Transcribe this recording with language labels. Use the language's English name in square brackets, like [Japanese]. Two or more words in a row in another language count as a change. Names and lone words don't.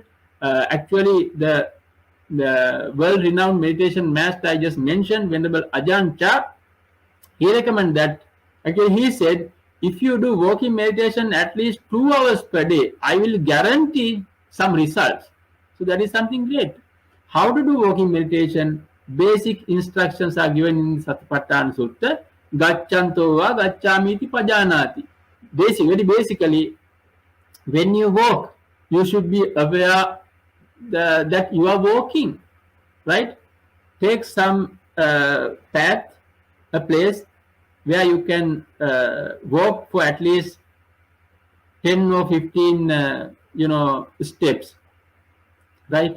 [English] Actually the world renowned meditation master I just mentioned, Venerable Ajahn Chah, he recommended that. Actually he said, if you do walking meditation at least 2 hours per day, I will guarantee some results. So that is something great. How to do walking meditation? Basic instructions are given in Satipatthana Sutta. [Pali] Gacchanto va gacchamiti pajanati. [English] Very basically, when you walk, you should be aware that you are walking, right? Take some path, a place where you can walk for at least 10 or 15 steps, right?